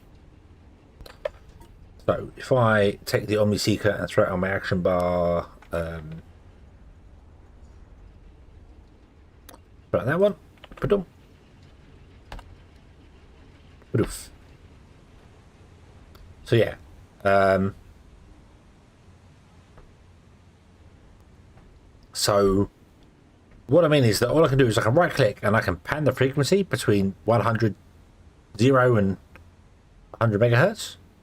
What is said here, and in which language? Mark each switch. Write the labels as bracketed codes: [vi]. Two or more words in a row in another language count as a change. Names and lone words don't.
[en] So if I take the Omni Seeker and throw it on my action bar, right, that one, ba-dum, ba-doof. So yeah, so what I mean is that all I can do is I can right click and I can pan the frequency between 100, 0 and 100 megahertz.